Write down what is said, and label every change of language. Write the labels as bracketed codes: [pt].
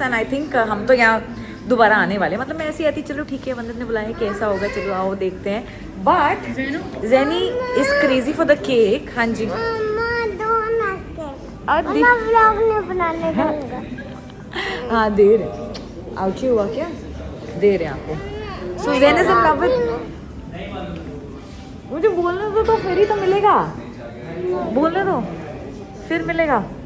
[en] And I think [hi] हम तो यहाँ दोबारा आने वाले हैं। मतलब मैं ऐसी आती चलो ठीक है, वंदन ने बुलाया कैसा होगा, चलो आओ देखते हैं। [en] But Zeni is crazy for the cake. [hi] हाँ जी। मम्मा दोनों के और मम्मा व्लॉग नहीं बनाने दूंगा। हाँ दे रहे। आउची हुआ क्या? दे रहे आपको। [en] So Zen is in love with. [hi] मुझे बोलने दो तो फिर ही तो मिलेगा। बोलने दो फिर मिलेगा।